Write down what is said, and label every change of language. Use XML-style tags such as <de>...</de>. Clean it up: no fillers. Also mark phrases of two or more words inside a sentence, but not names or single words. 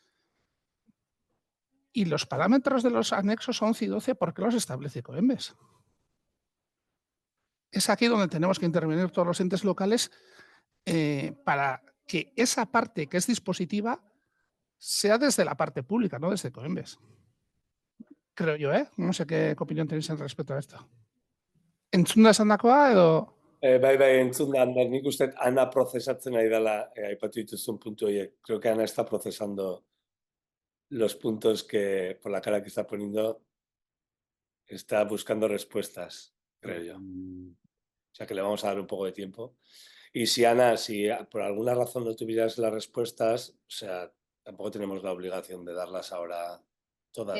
<es>Y los parámetros de los anexos 11 y 12, ¿por qué los establece Ecoembes? Es aquí donde tenemos que intervenir todos los entes locales para que esa parte que es dispositiva sea desde la parte pública, no desde Ecoembes. Creo yo, ¿eh? No sé qué opinión tenéis al respecto a esto.</es> <eu>Entzunda esandakoa edo... Bai, entzun da, Ander, nik uste Ana prozesatzen ari dela aipatu dituzun puntu horiek.</eu> <es>Creo que Ana está procesando los puntos que, por la cara que está poniendo, está buscando respuestas, creo yo. O sea que le vamos a dar un poco de tiempo. Y si Ana, si por alguna razón no tuvieras las respuestas, o sea, tampoco tenemos la obligación de darlas ahora todas.</es>